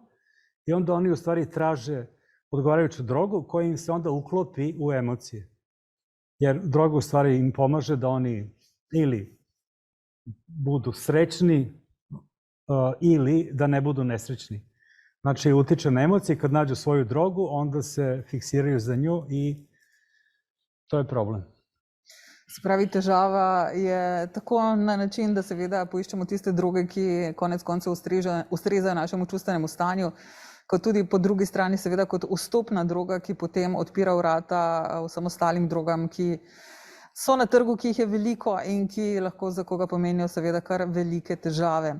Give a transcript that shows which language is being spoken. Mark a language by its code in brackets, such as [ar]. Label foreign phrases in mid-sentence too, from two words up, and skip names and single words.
[sr] I onda oni u stvari traže odgovarajuću drogu koja im se onda uklopi u emocije. Jer droga u stvari im pomaže da oni ili budu srećni ili da ne budu nesrećni. Znači, utiče na emocije, kad nađu svoju drogu, onda se fiksiraju za nju i to je problem. [sl] Se pravi, težava je tako na način, da seveda poiščemo tiste droge, ki konec koncev ustrezajo našemu čustvenemu stanju, kot tudi po drugi strani seveda kot vstopna droga, ki potem odpira vrata vsem ostalim drogam, ki so na trgu, ki jih je veliko in ki lahko za koga pomenijo seveda kar velike težave.